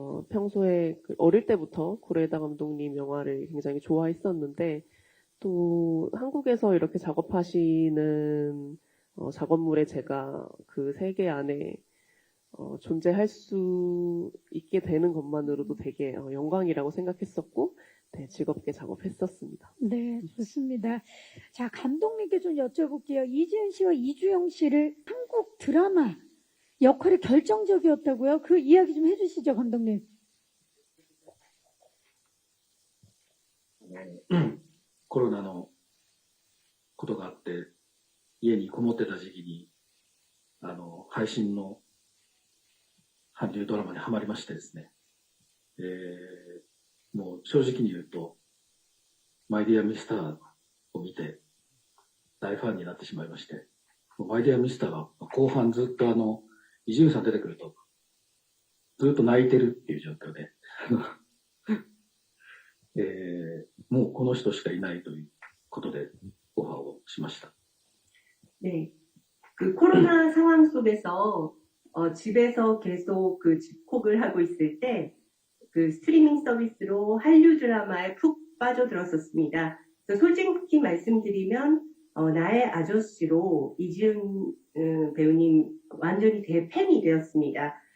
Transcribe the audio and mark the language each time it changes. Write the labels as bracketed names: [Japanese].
[Korean] 평소에 어릴 때부터 고레에다 감독님 영화를 굉장히 좋아했었는데, 또 한국에서 이렇게 작업하시는 작업물에 제가 그 세계 안에 존재할 수 있게 되는 것만으로도 되게 영광이라고 생각했었고, 네, 즐겁게 작업했었습니다. 네, 좋습니다. 자, 감독님께 좀 여쭤볼게요. 이지은 씨와 이주영 씨를 한국 드라마 역할이 결정적이었다고요? 그 이야기 좀 해주시죠, 감독님. [Japanese] コロナのことがあって、家にこもってた時期に、配信の韓流ドラマにハマりましてですね。もう正直に言うと、マイディアミスターを見て、大ファンになってしまいまして、マイディアミスターが後半ずっと伊集院さん出てくると、ずっと泣いてるっていう状況で、もうこの人しかいないということでオファーをしました。 [Korean] 네. 그 코로나 상황 속에서 집에서 계속 그 집콕을 하고 있을 때 그 스트리밍 서비스로 한류 드라마에 푹 빠져들었었습니다. 그래서 솔직히 말씀드리면 나의 아저씨로 이지은 배우님 완전히 대팬이 되었습니다.